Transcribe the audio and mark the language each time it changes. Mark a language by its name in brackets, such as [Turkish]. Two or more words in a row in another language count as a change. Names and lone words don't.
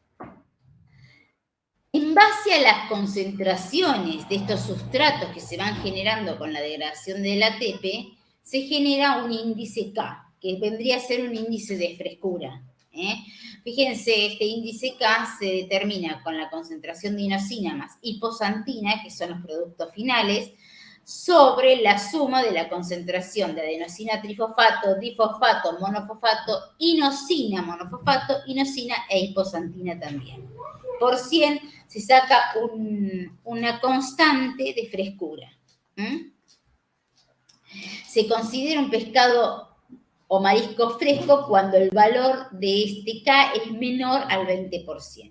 [Spanish] En base a las concentraciones de estos sustratos que se van generando con la degradación del ATP, se genera un índice K, que vendría a ser un índice de frescura. Fíjense, este índice K se determina con la concentración de inosina más hiposantina, que son los productos finales, sobre la suma de la concentración de adenosina trifosfato, difosfato, monofosfato, inosina monofosfato, inosina e hiposantina también. Por 100 se saca una constante de frescura. Se considera un pescado o marisco fresco cuando el valor de este K es menor al 20%.